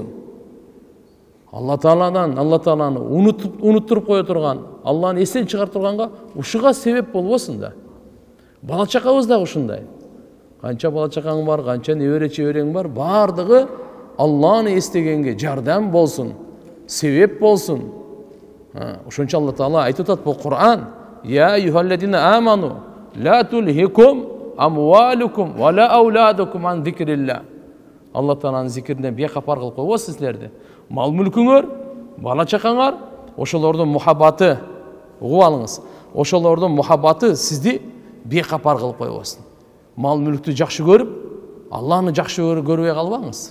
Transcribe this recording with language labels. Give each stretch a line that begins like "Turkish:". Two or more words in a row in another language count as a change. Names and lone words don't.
Kyrgyz: Алла Тааланы унуттуруп кое турган, Алланы эстен чыгарып турганга ушуга себеп болбосун да. Бала чакабыз да ушундай. Канча бала чакаң бар, канча небере чеберең бар, бардыгы Алланы эстегенге жардам болсун, себеп болсун. Ошончо Алла Таала айтып атат бул Кур'ан:
Arabic: يا أيها الذين آمنوا لا تلهكم أموالكم ولا أولادكم عن ذكر الله.
Kyrgyz: Алла Тааланын зикиринен бейкапар кылып койбосун силерди. Мал мүлкүңөр, бала чакаңар, ошолордун мухаббаты, угуп алыңыз. Ошолордун мухаббаты сизди бейкапар кылып койбосун. Мал мүлктү жакшы көрүп, Алланы жакшы көрбөй калбаңыз.